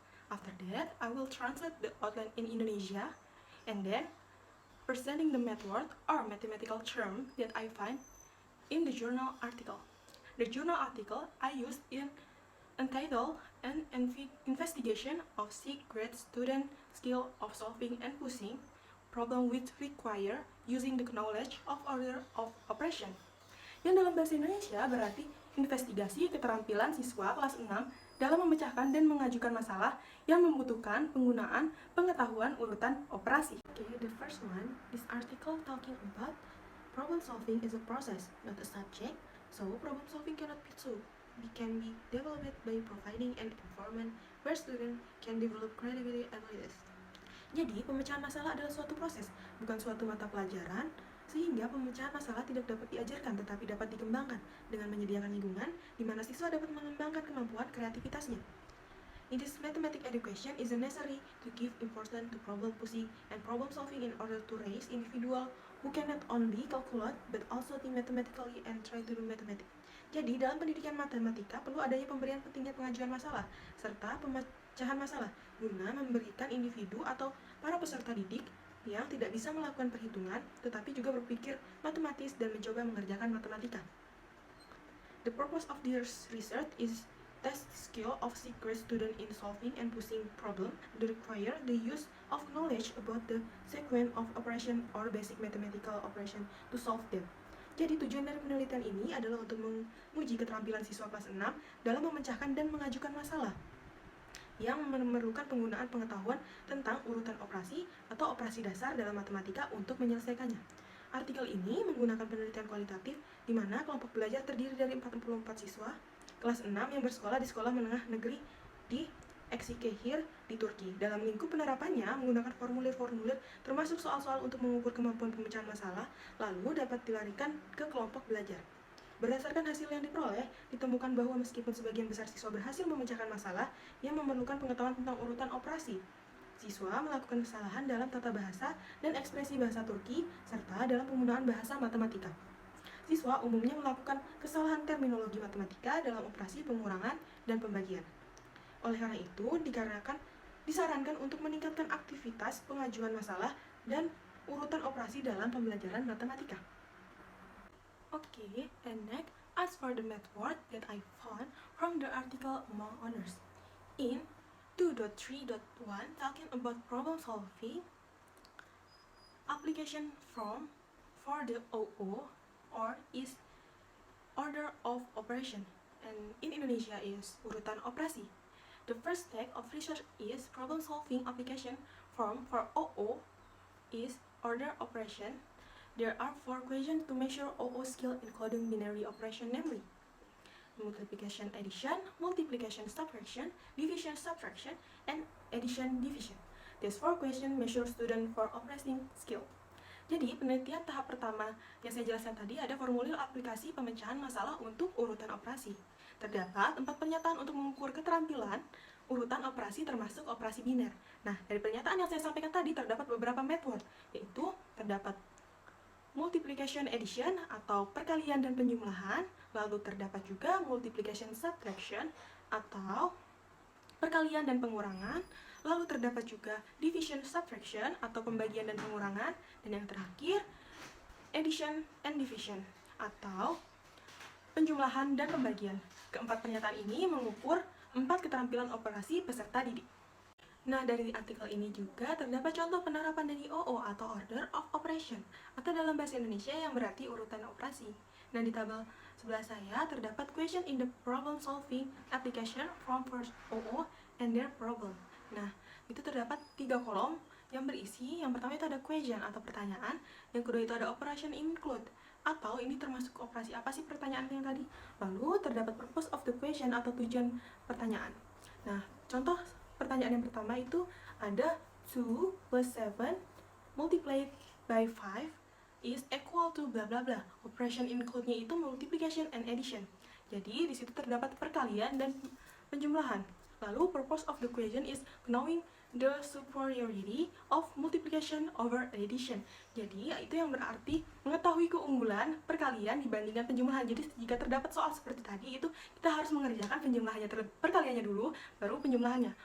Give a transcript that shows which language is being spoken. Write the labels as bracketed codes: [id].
[en] After that, I will translate the outline in Indonesia and then presenting the math word or mathematical term that I find in the journal article. The journal article I used in entitled An Investigation of 6th Grade Student Skill of Solving and Pushing Problem which Require Using the Knowledge of Order of Operation. [id] Yang dalam bahasa Indonesia berarti investigasi keterampilan siswa kelas 6 dalam memecahkan dan mengajukan masalah yang membutuhkan penggunaan pengetahuan urutan operasi. [en] Okay, the first one, this article talking about problem solving is a process, not a subject. So problem solving cannot be taught. It can be developed by providing an environment where students can develop creativity abilities. [id] Jadi, pemecahan masalah adalah suatu proses, bukan suatu mata pelajaran, sehingga pemecahan masalah tidak dapat diajarkan tetapi dapat dikembangkan dengan menyediakan lingkungan di mana siswa dapat mengembangkan kemampuan kreativitasnya. [en] In this mathematics education is necessary to give importance to problem pushing and problem solving in order to raise individual who can not only calculate but also think mathematically and try to do mathematics. [id] Jadi, dalam pendidikan matematika perlu adanya pemberian pentingnya pengajuan masalah serta pemecahan masalah guna memberikan individu atau para peserta didik yang tidak bisa melakukan perhitungan tetapi juga berpikir matematis dan mencoba mengerjakan matematika. [en] The purpose of this research is test skill of 6th grade student in solving and pushing problem that require the use of knowledge about the sequence of operation or basic mathematical operation to solve them. [id] Jadi tujuan dari penelitian ini adalah untuk menguji keterampilan siswa kelas 6 dalam memecahkan dan mengajukan masalah yang memerlukan penggunaan pengetahuan tentang urutan operasi atau operasi dasar dalam matematika untuk menyelesaikannya. Artikel ini menggunakan penelitian kualitatif di mana kelompok belajar terdiri dari 44 siswa kelas 6 yang bersekolah di sekolah menengah negeri di Eskişehir di Turki. Dalam lingkup penerapannya menggunakan formulir-formulir termasuk soal-soal untuk mengukur kemampuan pemecahan masalah lalu dapat dilarikan ke kelompok belajar. Berdasarkan hasil yang diperoleh, ditemukan bahwa meskipun sebagian besar siswa berhasil memecahkan masalah yang memerlukan pengetahuan tentang urutan operasi, siswa melakukan kesalahan dalam tata bahasa dan ekspresi bahasa Turki serta dalam penggunaan bahasa matematika. Siswa umumnya melakukan kesalahan terminologi matematika dalam operasi pengurangan dan pembagian. Oleh karena itu, disarankan untuk meningkatkan aktivitas pengajuan masalah dan urutan operasi dalam pembelajaran matematika. [en] Okay, and next, as for the math word that I found from the article among others. In 2.3.1, talking about problem solving, application for the OO or is order of operation, and in Indonesia is urutan operasi. The first step of research is problem solving application form for OO is order operation. There are 4 questions to measure OO skill including binary operation, namely multiplication addition, multiplication subtraction, division subtraction, and addition division. These 4 questions measure student for operating skill. [id] Jadi, penelitian tahap pertama yang saya jelaskan tadi ada formulir aplikasi pemecahan masalah untuk urutan operasi. Terdapat 4 pernyataan untuk mengukur keterampilan urutan operasi termasuk operasi biner. Nah, dari pernyataan yang saya sampaikan tadi terdapat beberapa method, yaitu terdapat multiplication addition atau perkalian dan penjumlahan, lalu terdapat juga multiplication subtraction atau perkalian dan pengurangan, lalu terdapat juga division subtraction atau pembagian dan pengurangan, dan yang terakhir addition and division atau penjumlahan dan pembagian. Keempat pernyataan ini mengukur 4 keterampilan operasi peserta didik. Nah, dari artikel ini juga terdapat contoh penerapan dari OO atau Order of Operation atau dalam bahasa Indonesia yang berarti urutan operasi. Nah, di tabel sebelah saya terdapat [en] question in the problem solving application from first OO and their problem. [id] Nah, itu terdapat 3 kolom yang berisi, yang pertama itu ada question atau pertanyaan, yang kedua itu ada operation include atau ini termasuk operasi apa sih pertanyaan yang tadi, lalu terdapat [en] purpose of the question [id] atau tujuan pertanyaan. Nah, contoh pertanyaan yang pertama itu ada [en] 2 plus 7 multiplied by 5 is equal to bla bla bla. Operation include-nya itu multiplication and addition. [id] Jadi di situ terdapat perkalian dan penjumlahan. [en] Lalu purpose of the question is knowing the superiority of multiplication over addition. [id] Jadi itu yang berarti mengetahui keunggulan perkalian dibandingkan penjumlahan. Jadi jika terdapat soal seperti tadi itu kita harus mengerjakan penjumlahannya perkaliannya dulu baru penjumlahannya.